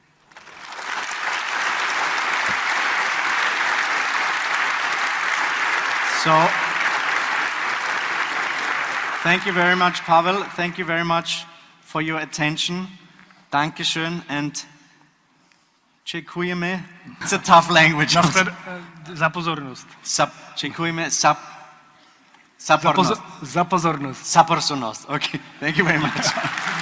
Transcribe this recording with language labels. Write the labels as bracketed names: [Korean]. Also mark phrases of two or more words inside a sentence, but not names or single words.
[English] So, thank you very much, Pavel. Thank you very much for your attention. Dankeschön and dziękujemy. It's a tough language. [Slovenian] Za pozornost. Dziękujemy. Za pozornost. Za pozornost. Za pozornost. [English] Okay, thank you very much.